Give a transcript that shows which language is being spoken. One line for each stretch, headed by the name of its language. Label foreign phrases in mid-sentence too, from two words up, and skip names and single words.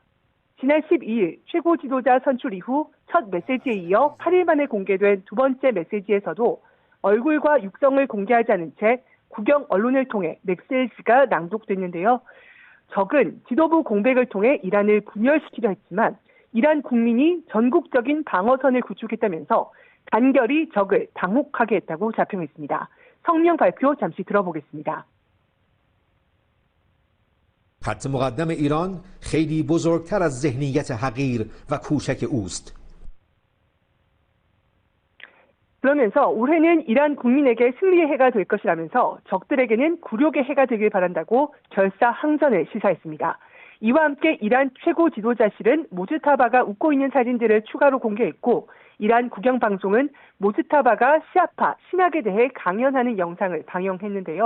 Korean: 지난 12일 최고 지도자 선출 이후 첫 메시지에 이어 8일 만에 공개된 두 번째 메시지에서도 얼굴과 육성을 공개하지 않은 채 국영 언론을 통해 메시지가 낭독됐는데요. 적은 지도부 공백을 통해 이란을 분열시키려 했지만 이란 국민이 전국적인 방어선을 구축했다면서 간결히 적을 당혹하게 했다고 자평했습니다. 성명 발표 잠시 들어보겠습니다.
Persian: خط مقدم ایران خیلی بزرگتر از ذهنیت حقیر و کوچک اوست.
Korean: 그러면서 올해는 이란 국민에게 승리의 해가 될 것이라면서 적들에게는 굴욕의 해가 되길 바란다고 결사항전을 시사했습니다. 이와 함께 이란 최고 지도자실은 모즈타바가 웃고 있는 사진들을 추가로 공개했고 이란 국영방송은 모즈타바가 시아파 신학에 대해 강연하는 영상을 방영했는데요.